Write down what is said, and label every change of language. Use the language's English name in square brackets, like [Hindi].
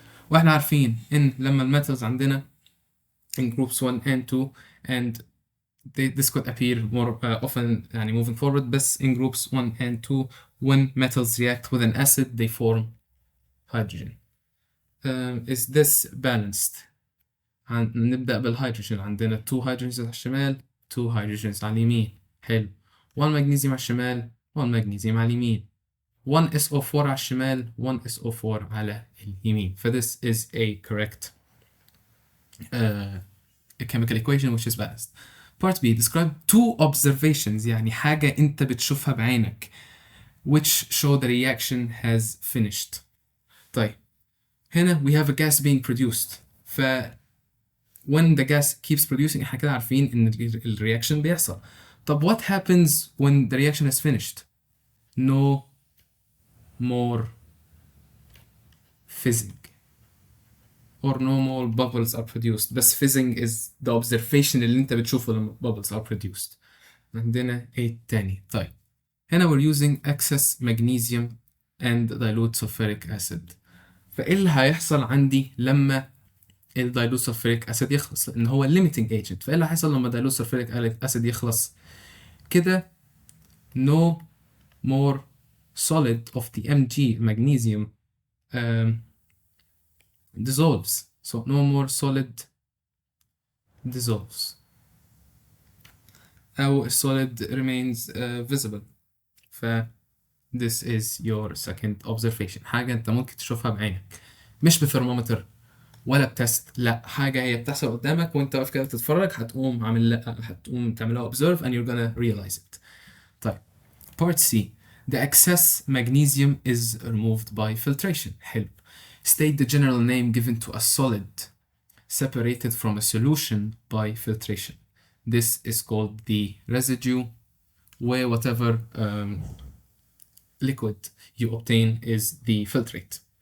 [Arabic] واحنا عارفين ان لما الميتالز عندنا [English] in groups 1 and 2 and this could appear more often يعني moving forward, بس in groups 1 and 2 when metals react with an acid they form hydrogen. Is this balanced? [Arabic] نبدأ بالهيدروجين. عندنا 2 هيدروجينز على الشمال 2 هيدروجينز على اليمين. حلو. 1 مغنيسيوم على الشمال 1 مغنيسيوم على اليمين. 1 SO4 على الشمال 1 SO4 على اليمين. [English] ف this is a correct chemical equation which is balanced. Part B describe 2 observations [Arabic] يعني حاجة أنت بتشوفها بعينك [English] which show the reaction has finished. طيب هنا we have a gas being produced. [Arabic] ف [English] when the gas keeps producing [Arabic] احنا كده عارفين إن ال reaction بيحصل. [English] طب what happens when the reaction is finished? No more fizzing or no more bubbles are produced. بس fizzing is the observation [Arabic] اللي انت بتشوفه [English] لما bubbles are produced. [Arabic] عندنا ايه تاني؟ طيب هنا [English] we're using excess magnesium and dilute sulfuric acid. [Arabic] فايه اللي هيحصل عندي لما الدايلوت سلفوريك اسيد يخلص؟ لان هو limiting agent. فايه اللي هيحصل لما الدايلوت سلفوريك اسيد يخلص؟ كده [English] no more solid of the Mg magnesium dissolves. So no more solid dissolves. أو solid remains visible. ف this is your second observation. [Arabic] حاجة أنت ممكن تشوفها بعينك مش بثرمومتر ولا بتست، لا، حاجة هي بتحصل قدامك وأنت واقف كده بتتفرج هتقوم تعملها [English] observe and you're gonna realize it. طيب part C the excess magnesium is removed by filtration. [Arabic] حلو. [English] State the general name given to a solid separated from a solution by filtration. This is called the residue, where whatever liquid you obtain is the filtrate.